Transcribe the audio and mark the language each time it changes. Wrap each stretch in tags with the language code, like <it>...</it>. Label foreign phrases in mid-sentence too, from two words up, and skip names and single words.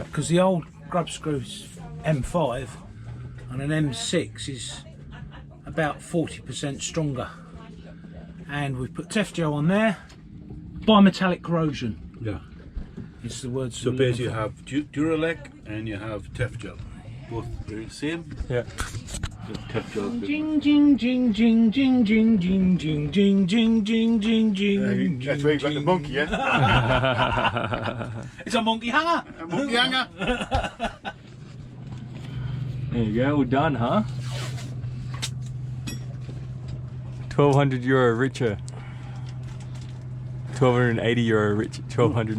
<en>Because the old grub screw's M5 and an M6 is about 40% stronger. And we've put Tefgel on there. Bimetallic corrosion. Yeah. It's the word. So basically you have Duralec and you have Tefgel. Both the same. Yeah. Tefgel. Jing jing jing jing jing jing jing jing jing jing jing jing jing. That's where you got the monkey, yeah? It's a monkey hanger. A monkey hanger. There you go, we're done, huh? €1,200 richer. 1,280 euro richer. 1,200.</en>